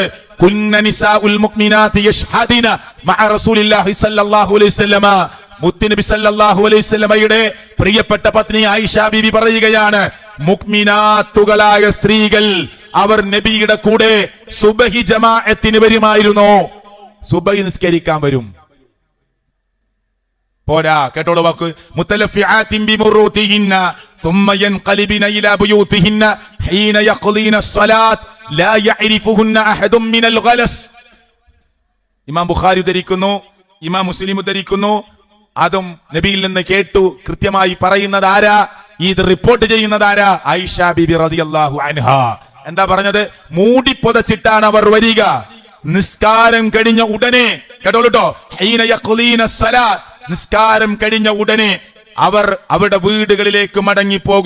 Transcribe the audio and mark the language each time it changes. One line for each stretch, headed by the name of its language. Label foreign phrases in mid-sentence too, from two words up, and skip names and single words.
Arabic: كن نساء المؤمنات يشهدن مع رسول الله صلى الله عليه وسلم,
Malayalam: മുത്തുനബി
Arabic: صلى الله عليه وسلم
Malayalam: പ്രിയപ്പെട്ട പത്നി ആയിഷ ബീബി പറയുകയാണ്, മുഅ്മിനാത്തുകളായ സ്ത്രീകൾ അവർ നബിയുടെ കൂടെ സുബഹി ജമാഅത്തിന് വരുമായിരുന്നു. സുബഹി നിസ്കരിക്കാൻ വരും. പോരാ, കേട്ടോളൂ വാക്ക്.
Arabic: متلفعات بمروطهن ثم ينقلبن الى بيوتهن حين يقضين الصلاه لا يعرفهن احد من الغلس.
Malayalam: ഇമാം ബുഖാരി ഉദ്ധരിക്കുന്നു, ഇമാം മുസ്ലിം ഉദ്ധരിക്കുന്നു. അതും നബിയിൽ നിന്ന് കേട്ടു. കൃത്യമായി പറയുന്നത് ആരാ? ഇത് റിപ്പോർട്ട് ചെയ്യുന്നത് ആരാ? ആയിഷ ബീബി
Arabic: رضي الله عنها.
Malayalam: എന്താ പറഞ്ഞത്? മൂടി പുതച്ചിട്ടാണ് അവർ വരിക. നിസ്കാരം കഴിഞ്ഞ ഉടനെ, കേട്ടോളൂട്ടോ,
Arabic: حين يقضين الصلاة,
Malayalam: നിസ്കാരം കഴിഞ്ഞ ഉടനെ അവർ അവരുടെ വീടുകളിലേക്ക് മടങ്ങിപ്പോകും.